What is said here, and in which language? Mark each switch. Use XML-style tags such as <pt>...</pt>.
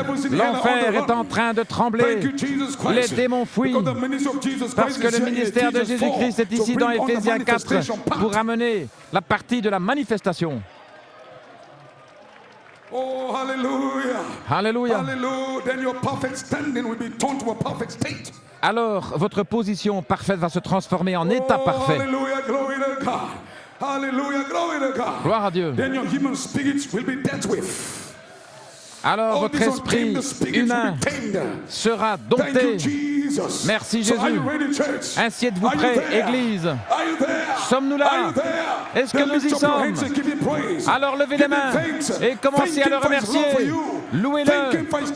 <fr>L'enfer est en train de trembler. Les démons fuient. Parce que le ministère de Jésus-Christ est ici dans Éphésiens 4 pour amener la partie de la manifestation.</fr> <en>Oh, hallelujah.</en> <fr>Alléluia.</fr> <en>Then your perfect standing will be turned to a perfect state.</en> <fr>Alors, votre position parfaite va se transformer en état parfait.</fr> <en>Hallelujah, glory to God. Hallelujah, glory to God.</en> <fr>Gloire à Dieu.</fr> <en>Then your human spirit will be dealt with.</en> <fr>Alors votre esprit humain sera dompté. Merci Jésus. Ainsi êtes-vous prêts, Église? Sommes-nous là? Est-ce que nous y sommes? Alors levez les mains et commencez à le remercier. Louez-le.</fr>